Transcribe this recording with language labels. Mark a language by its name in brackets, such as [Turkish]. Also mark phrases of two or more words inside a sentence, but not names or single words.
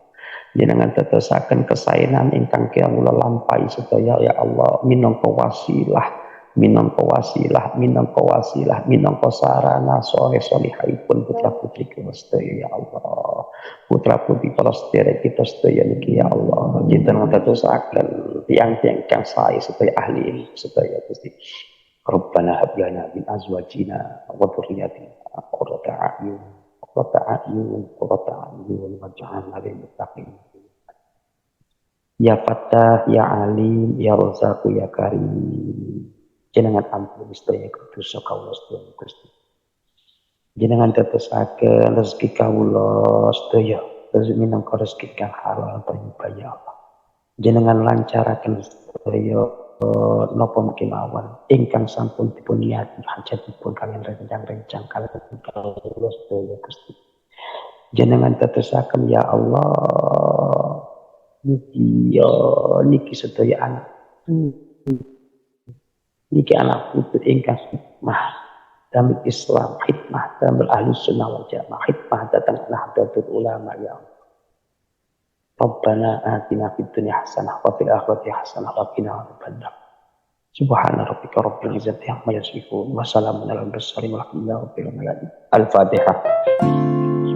[Javanese] Jenengan tetesaken kesaenan ingkang kawula lampahi sedaya [Arabic] يا الله [Javanese] minangka wasilah minangka wasilah, minangka sarana soleh-solehaipun putra-putri kula sedaya [Arabic] يا الله. [Javanese] Putra-putri para sedherek kita sedaya niki [Arabic] يا الله. [Javanese] Kita ngatosaken tiyang-tiyang kang sae sedaya ahli ilmu sedaya Gusti. [Arabic] ربنا هب لنا من أزواجنا وذرياتنا قرة أعين واجعلنا للمتقين. يا فتاح، يا عليم، يا رزاق، يا كريم. [Javanese] Jenengan ampun sedaya dosa kawula sedaya Gusti. Jenengan dadosaken rezeki kawula sedaya rezeki minangka rezeki kang halal thayyib [Arabic] يا الله. [Javanese] Jenengan lancaraken sedaya napa kemawon ingkang sampun dipun niati hajatipun kalian rencang-rencang kalian kawula sedaya Gusti. Jenengan dadosaken [Arabic] يا الله [Javanese] niki sedaya anak niki anak putu ingkang hikmah damel Islam, hikmah damel [Arabic] أهل السنة والجماعة, [Javanese] hikmah datang nahdlatul ulama [Arabic] يا الله. ربنا آتنا في الدنيا حسنة وفي الآخرة حسنة وقنا عذاب النار. سبحان ربك رب العزة عما يصفون وسلام على المرسلين والحمد لله رب العالمين. Al-Fatihah.